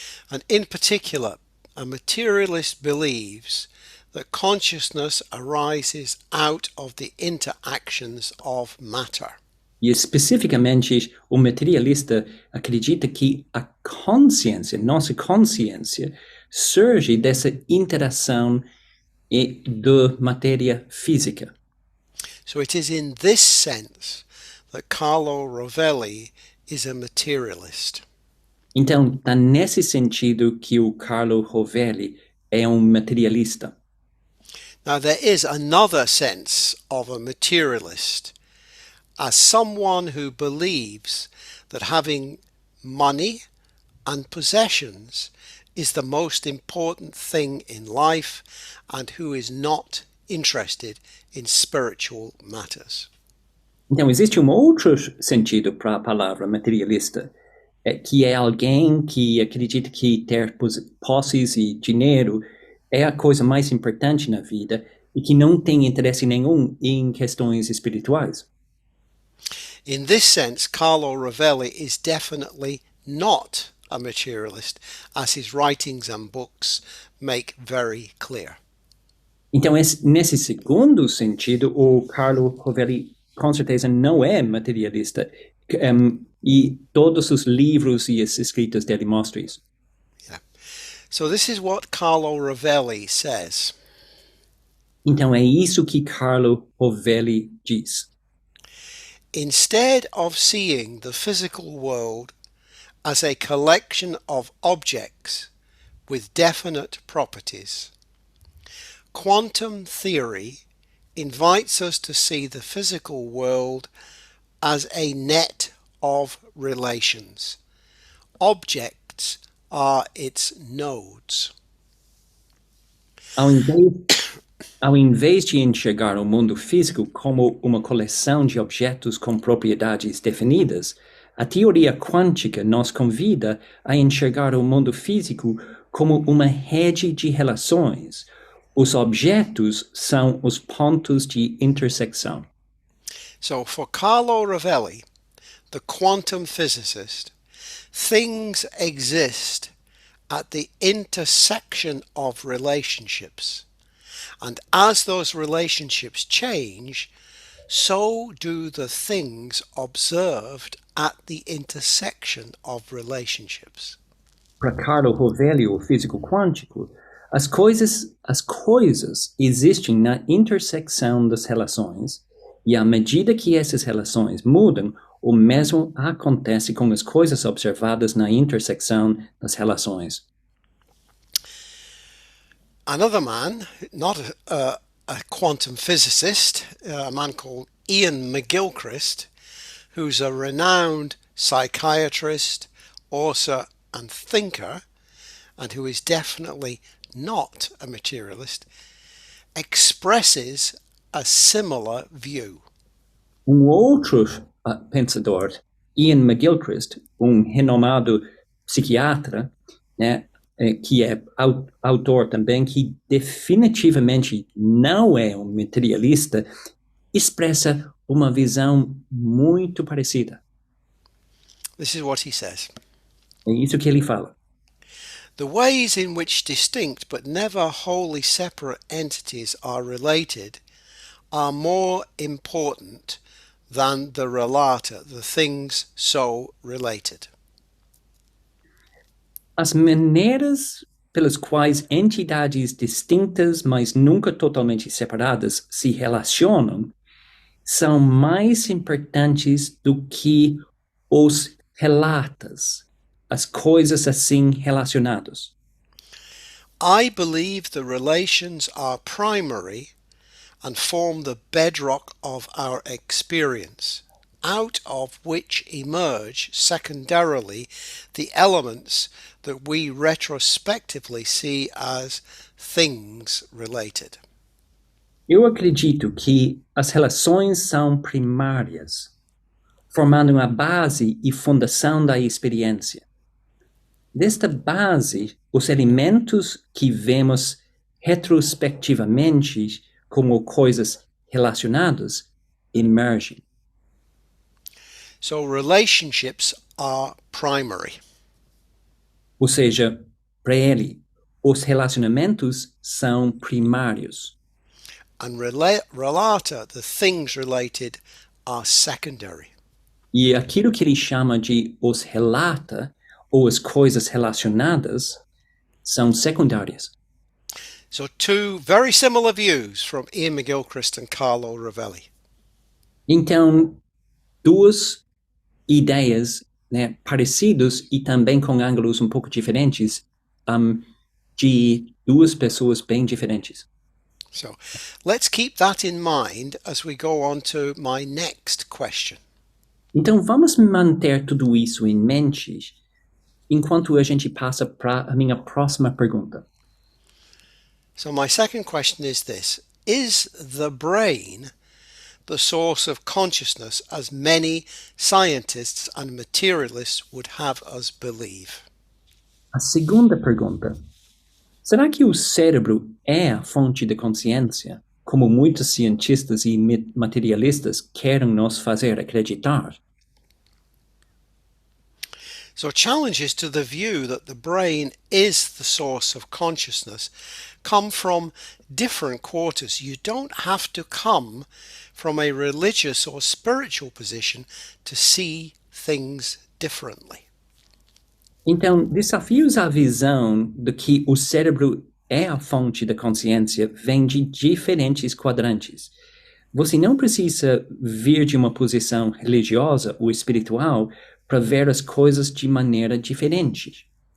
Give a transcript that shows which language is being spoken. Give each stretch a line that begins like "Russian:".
English: And in particular, a materialist believes that consciousness arises out of the interactions of matter.
Portuguese: E especificamente, o materialista acredita que a consciência, nossa consciência, surge dessa interação da matéria física.
English: So it is in this sense that Carlo Rovelli is a materialist.
Portuguese: Então, tá nesse sentido que o Carlo Rovelli é materialista.
English: Now, there is another sense of a materialist as someone who believes that having money and possessions is the most important thing in life and who is not interested in spiritual matters.
Portuguese: Então, existe outro sentido para a palavra materialista, que é alguém que acredita que ter posses e dinheiro é a coisa mais importante na vida e que não tem interesse nenhum em questões espirituais.
English: In this sense, Carlo Rovelli is definitely not a materialist, as his writings and books make very clear.
Portuguese: Então, nesse segundo sentido, o Carlo Rovelli com certeza não é materialista, e todos os livros e as escritas dele mostram isso.
English: Yeah. So this is what Carlo Rovelli says.
Portuguese: Então, é isso que Carlo Rovelli diz.
English: Instead of seeing the physical world as a collection of objects with definite properties, quantum theory invites us to see the physical world as a net of relations. Objects are its nodes.
Portuguese: Ao invés de enxergar o mundo físico como uma coleção de objetos com propriedades definidas, a teoria quântica nos convida a enxergar o mundo físico como uma rede de relações. Os objetos são os pontos de intersecção.
English: So for Carlo Rovelli, the quantum physicist, things exist at the intersection of relationships. And as those relationships change, so do the things observed at the intersection of relationships.
Portuguese: Para Carlo Rovelli, o físico quântico, as coisas existem na intersecção das relações, e à medida que essas relações mudam, o mesmo acontece com as coisas observadas na intersecção das relações.
English: Another man, not a quantum physicist, a man called Ian McGilchrist, who's a renowned psychiatrist, author and thinker, and who is definitely not a materialist, expresses a similar view.
Portuguese: Outro pensador, Ian McGilchrist, renomado psiquiatra, né, que é autor também, que definitivamente não é materialista, expressa uma visão muito parecida.
English: This is what he says.
Portuguese: É isso que ele fala.
English: The ways in which distinct but never wholly separate entities are related are more important than the relata, the things so related.
Portuguese: As maneiras pelas quais entidades distintas, mas nunca totalmente separadas, se relacionam, são mais importantes do que os relatos, as coisas assim relacionadas.
English: I believe the relations are primary and form the bedrock of our experience, out of which emerge secondarily the elements that we retrospectively see as things related.
Portuguese: Eu acredito que as relações são primárias, formando a base e fundação da experiência. Desta base, os elementos que vemos retrospectivamente como coisas relacionadas emergem.
English: So relationships are primary.
Portuguese: Ou seja, para ele, os relacionamentos são primários.
English: And relata, the things related, are secondary.
Portuguese: E aquilo que ele chama de os relata, ou as coisas relacionadas, são secundárias.
English: So two very similar views from Ian McGilchrist and Carlo Rovelli.
Portuguese: Então, duas ideias, né, parecidas e também com ângulos um pouco diferentes, de duas pessoas bem diferentes.
English: So let's keep that in mind as we go on to my next question.
Portuguese: Então, vamos manter tudo isso em mente enquanto a gente passa para a minha próxima pergunta.
English: So my second question is this: is the brain the source of consciousness as many scientists and materialists would have us believe?
Portuguese: A segunda pergunta: será que o cérebro é a fonte de consciência, como muitos cientistas e materialistas querem nos fazer acreditar?
English: So challenges to the view that the brain is the source of consciousness come from different quarters. You don't have to come from a religious or spiritual position to see things differently.
Portuguese: Então, desafios à visão de que o cérebro é a fonte da consciência vêm de diferentes quadrantes. Você não precisa vir de uma posição religiosa ou espiritual para ver as coisas de maneira diferente.